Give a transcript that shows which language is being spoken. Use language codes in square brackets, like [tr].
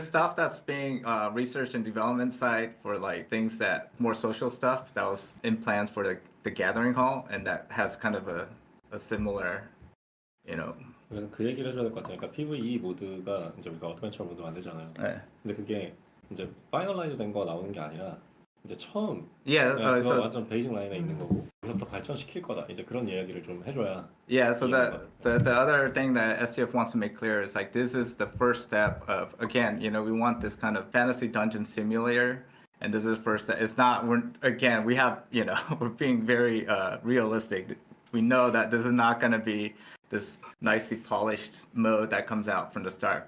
[en] stuff that's being research and development side for like things that more social stuff that was in plans for the gathering hall, and that has kind of a similar, you know. [ko] 그래서 그 얘기를 해줘야 될 것 같아요. 그러니까 PVE 모드가 이제 우리가 어드벤처 모드 만들잖아요. 네. 근데 그게 이제 파이널라이즈 된 거 나오는 게 아니라 이제 처음 [en] Yeah. [ko] 그거 [en] So [ko] 완전 베이직 라인에 있는 거고 그래서 더 발전시킬 거다. 이제 그런 이야기를 좀 해줘야. [en] yeah. So Yeah. the other thing that STF wants to make clear is like this is the first step of, again, you know, we want this kind of fantasy dungeon simulator. And this is first step. It's not. We have, you know, we're being very realistic. We know that this is not going to be this nicely polished mode that comes out from the start.